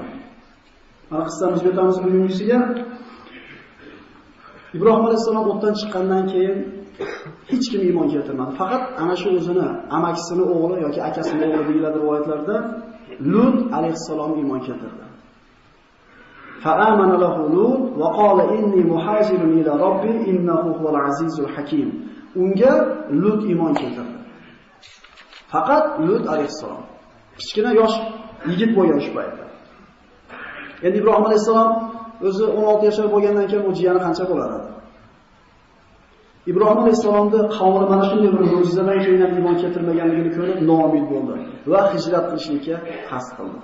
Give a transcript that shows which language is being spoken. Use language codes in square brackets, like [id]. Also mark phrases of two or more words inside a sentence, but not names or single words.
[uz] Mana qissamizga o'tamiz bugungisiga. Ibrohim alayhisalom o'tdan chiqqandan keyin hech kim iymon keltirmadi. Faqat ana shu o'zini amakisini o'g'li yoki akasini o'g'li deyiladi rivoyatlarda Lut alayhisalom iymon keltirdi. [ar] فآمن له لوط وقال إني محاجر إلى ربي إنه هو العزيز الحكيم. [uz] Unga Lut iymon keltirdi. Faqat Lut alayhisalom. Kichkina yosh yigit bo'lgan shu paytda. Endi Ibrohim alayhisalom o'zi 16 yoshar bo'lgandan keyin u jiyani qancha bo'lar edi? Ibrohim alayhisalomning qavmi mana shunday bir mo'jizadan keyin iymon keltirmaganligini ko'rib noumid bo'ldi va hijrat qilishga qasd qildi.